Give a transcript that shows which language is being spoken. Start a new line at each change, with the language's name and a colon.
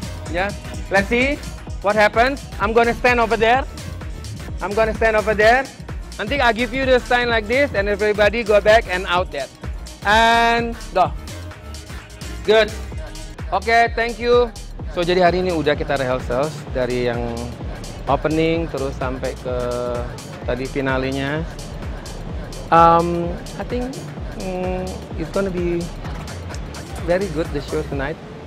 English: Ya, let's see what happens. I'm gonna stand over there. I'm gonna stand over there.
Indonesian: Nanti
English: I give you the sign like this, and everybody go back and out there. And go. Good. Okay, thank you.
Indonesian: So jadi hari ini udah kita rehearsals dari yang opening terus sampai ke tadi finalenya.
English: I think it's gonna be very good the show tonight.